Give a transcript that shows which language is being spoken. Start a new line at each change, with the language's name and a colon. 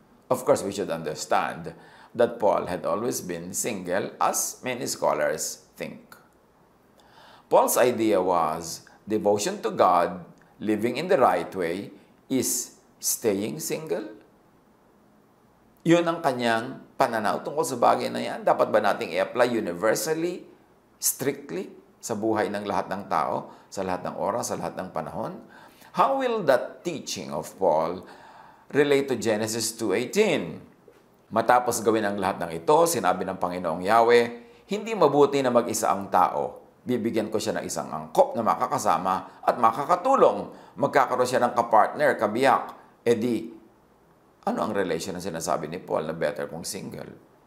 English: Of course, we should understand that Paul had always been single, as many scholars think. Paul's idea was devotion to God, living in the right way, is staying single.
Filipino: Yun ang kanyang pananaw tungkol sa bagay na yan. Dapat ba nating i-apply universally, strictly, sa buhay ng lahat ng tao, sa lahat ng oras, sa lahat ng panahon?
English: How will that teaching of Paul relate to Genesis 2:18?
Filipino: Matapos gawin ang lahat ng ito, sinabi ng Panginoong Yahweh, hindi mabuti na mag-isa ang tao. Bibigyan ko siya ng isang angkop na makakasama at makakatulong. Magkakaroon siya ng kapartner, kabiyak. Di, ano ang relation na sinasabi ni Paul na better kung single?